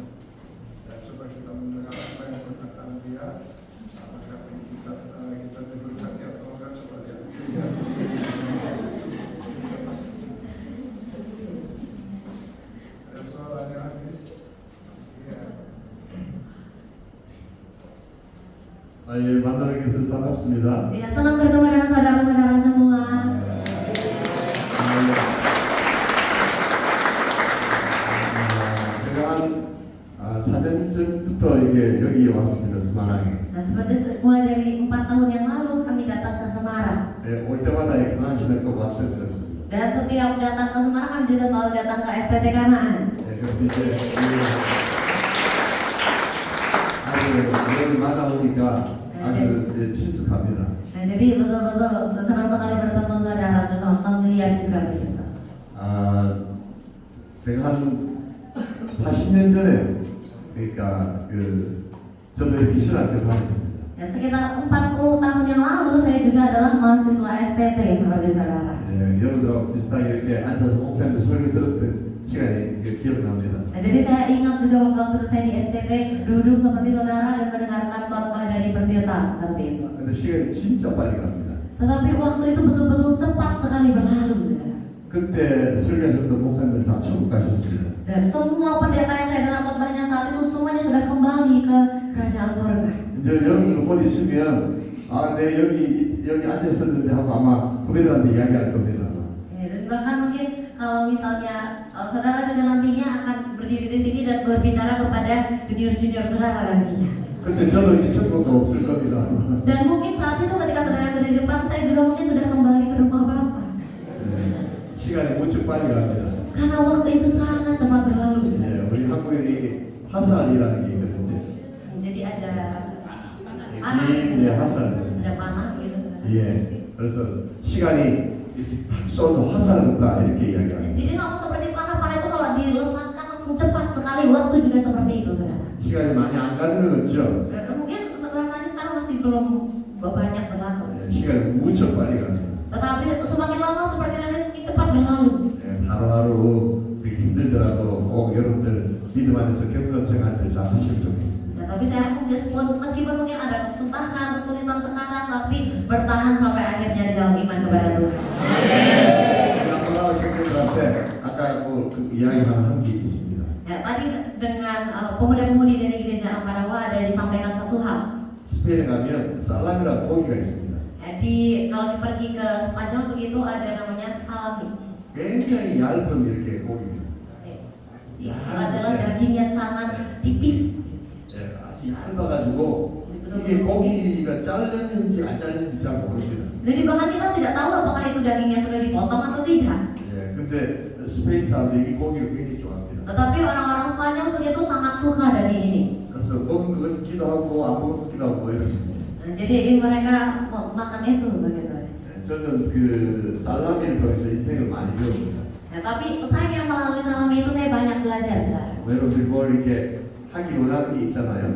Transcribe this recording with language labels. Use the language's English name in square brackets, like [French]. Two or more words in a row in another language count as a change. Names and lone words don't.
[Indonesian] Ya, coba kita mendengar apa yang perkataan dia. Apakah kita diberkati atau enggak, coba lihat. Saya suaranya habis. Ya. [Korean] 만나뵙게 돼서 반갑습니다. [Indonesian] Ya, senang bertemu dengan saudara-saudara semua. [Korean] 제가 한 4년 전부터 여기 왔습니다. 스마랑에. [Indonesian] Nah, seperti mulai dari 4 tahun yang lalu kami datang ke Semarang. [Korean] 올 때마다 강한신학교 왔던 그렇습니다. [Indonesian] Dan setiap datang ke Semarang kami juga selalu datang ke STT Kanaan. [Korean] 그래서 이제 아주 여기 만나오니까 아주 친숙합니다. [Indonesian] Nah, jadi betul-betul senang sekali bertemu saudara, sudah sangat familiar juga begitu. [Korean] 제가 한 40년 전에 그러니까 저도 이렇게 신학교 다녔습니다. [Indonesian] Ya, sekitar 40 tahun yang lalu saya juga adalah mahasiswa STT seperti saudara. [Korean] 여러분들하고 비슷하게 이렇게 앉아서 목사님들 설교 들었던 시간이 기억납니다. [Indonesian] Nah, jadi saya ingat juga waktu saya di STT duduk seperti saudara dan mendengarkan khotbah dari pendeta seperti itu. [Korean] 근데 시간이 진짜 빨리 갑니다. [Indonesian] Tetapi waktu itu betul-betul cepat sekali berlalu, saudara. [Korean] 그때 설교하셨던 목사님들 다 천국 가셨습니다. [Indonesian] Dan semua pendeta yang saya dengar khotbahnya saat itu semuanya sudah kembali ke kerajaan surga. [Korean] 이제 여러분들 곧 있으면 내 여기 앉아 있었는데 하고 아마 후배들한테 이야기할 겁니다. [Indonesian] Ya, dan bahkan mungkin kalau misalnya saudara juga nantinya akan berdiri di sini dan berbicara kepada junior-junior saudara nantinya. [Korean] 그때 저도 이제 천국가 없을 겁니다. [Indonesian] Dan mungkin saat itu ketika saudara sudah di depan, saya juga mungkin sudah kembali ke rumah Bapak. [Korean] 시간이 무척 빨리 갑니다. [Indonesian] Karena waktu itu sangat cepat berlalu. [Korean] 우리 한국에 화살이라는 게 있거든요. [Indonesian] Jadi ada panah, 화살. Ada panah gitu, saudara. [Korean] 예, 그래서 시간이 이렇게 탁 쏘는 화살 같다 이렇게 이야기합니다. [Indonesian] Jadi sama seperti panah itu kalau dilesatkan langsung cepat sekali, waktu juga seperti itu, saudara. [Korean] 시간이 많이 안 가는 건 없죠. [Indonesian] Mungkin rasanya sekarang masih belum banyak berlalu. [Korean] 시간이 무척 빨리 갑니다. [Indonesian] Tetapi semakin lama seperti rasanya semakin cepat berlalu. [Korean] 하루하루 힘들더라도 꼭 여러분들 믿음 안에서 겪는 생활들 잘 하시면 좋겠습니다. [Indonesian] Tapi saya harap meskipun mungkin ada kesusahan, kesulitan sekarang, tapi bertahan sampai akhirnya di dalam iman kepada Tuhan. [Korean] 아까 청년들한테 아까 그 이야기 한 게 있습니다. [Indonesian] Ya, tadi dengan pemuda-pemudi dari gereja Amparawa ada disampaikan satu hal. [Korean] 스페인에 가면 살라미라는 고기가 있습니다. [Indonesian] Ya, kalau pergi ke Spanyol begitu ada namanya salami. [Korean] 굉장히 얇은 이렇게 고기입니다. [Indonesian] Itu adalah daging yang sangat tipis. [Korean] 얇아가지고 이게 고기가 잘렸는지 안 잘렸는지 잘 모릅니다. [Indonesian] Jadi bahkan kita tidak tahu apakah itu dagingnya sudah dipotong atau tidak. [Korean] 근데 스페인 사람들이 이 고기를 굉장히 좋아합니다. [Indonesian] Tetapi orang-orang Spanyol begitu sangat suka daging ini. [Korean] 그래서 먹는 건 기도하고 안 먹는 기도하고 이렇습니다. [Indonesian] Jadi mereka makan itu begitu. [Korean] 저는 그 살라미를 통해서 인생을 많이 배웁니다. [Indonesian] Ya, tapi saya melalui salami itu saya banyak belajar, saudara. [Korean] 여러분들이 뭘 이렇게 하기 원하는 게 있잖아요.